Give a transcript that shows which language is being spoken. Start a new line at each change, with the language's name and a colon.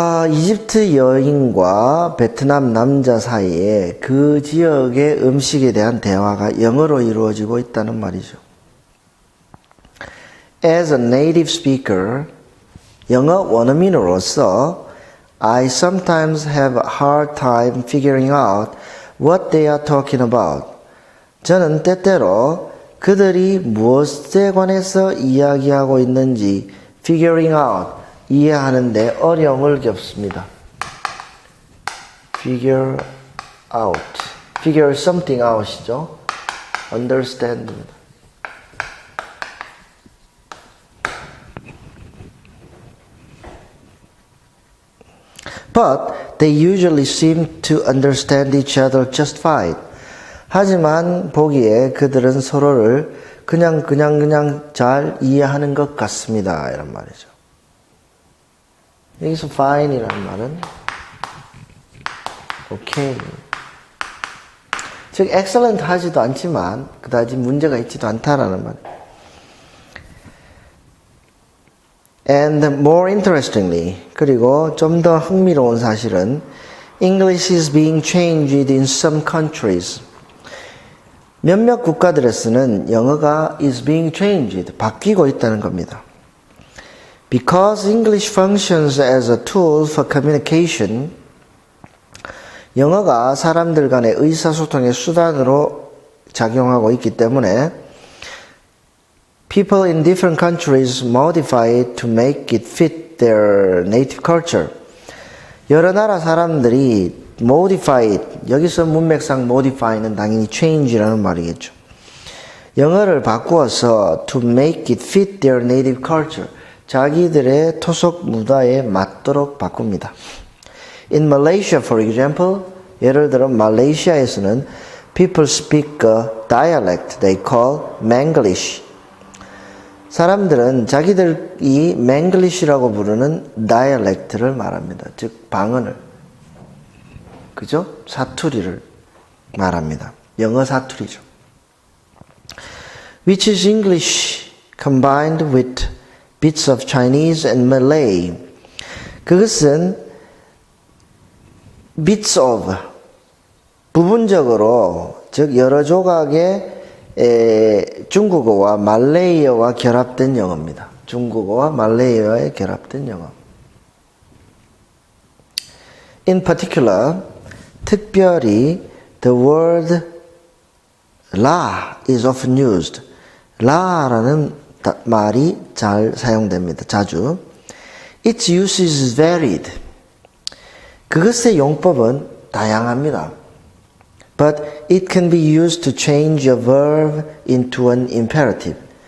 Korean: 이집트 여인과 베트남 남자 사이에 그 지역의 음식에 대한 대화가 영어로 이루어지고 있다는 말이죠.
English: As a native speaker,
Korean: 영어 원어민으로서
English: I sometimes have a hard time figuring out what they are talking about.
Korean: 저는 때때로 그들이 무엇에 관해서 이야기하고 있는지
English: figuring out,
Korean: 이해하는데 어려움을 겪습니다.
English: figure out, figure something out이죠. understand. But they usually seem to understand each other just fine.
Korean: 하지만 보기에 그들은 서로를 그냥 잘 이해하는 것 같습니다. 이런 말이죠. 여기서 fine이라는 말은 okay. 즉 excellent 하지도 않지만 그다지 문제가 있지도 않다라는 말이에요.
English: And more interestingly,
Korean: 그리고 좀 더 흥미로운 사실은
English: English is being changed in some countries.
Korean: 몇몇 국가들에서는 영어가
English: is being changed,
Korean: 바뀌고 있다는 겁니다.
English: Because English functions as a tool for communication,
Korean: 영어가 사람들 간의 의사소통의 수단으로 작용하고 있기 때문에
English: people in different countries modify it to make it fit their native culture.
Korean: 여러 나라 사람들이
English: modify it,
Korean: 여기서 문맥상 modify는 당연히 change라는 말이겠죠. 영어를 바꾸어서
English: to make it fit their native culture,
Korean: 자기들의 토속 문화에 맞도록 바꿉니다.
English: In Malaysia, for example,
Korean: 예를 들어 말레이시아에서는
English: people speak a dialect they call Manglish.
Korean: 사람들은 자기들이 맹글리시라고 부르는 다이얼렉트를 말합니다. 즉 방언을, 그죠? 사투리를 말합니다. 영어 사투리죠.
English: Which is English combined with bits of Chinese and Malay.
Korean: 그것은
English: bits of,
Korean: 부분적으로, 즉 여러 조각의 중국어와 말레이어와 결합된 영어입니다. 중국어와 말레이어에 결합된 영어.
English: In particular,
Korean: 특별히
English: the word la is often used.
Korean: la라는 말이 잘 사용됩니다. 자주.
English: Its use is varied.
Korean: 그것의 용법은 다양합니다.
English: But it can be used to change a verb into an imperative.